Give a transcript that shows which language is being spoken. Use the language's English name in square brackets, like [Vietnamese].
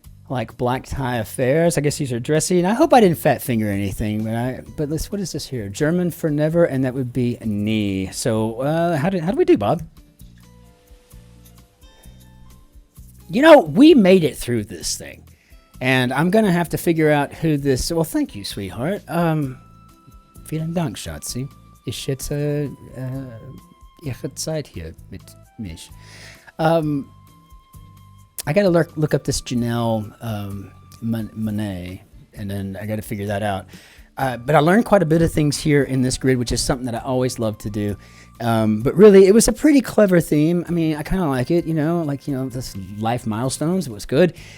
[English] Like black tie affairs. I guess these are dressy. And I hope I didn't fat finger anything, but what is this here? German for never, and that would be knee. So how do we do, Bob? We made it through this thing. And I'm going to have to figure out who this... Well, thank you, sweetheart. [German] Vielen Dank, Schatzi. Ich schätze Ihre Zeit hier mit mich. [English] I got to look up this Janelle Monet, and then I got to figure that out. But I learned quite a bit of things here in this grid, which is something that I always love to do. But really, it was a pretty clever theme. I mean, I kind of like it, this life milestones. It was good.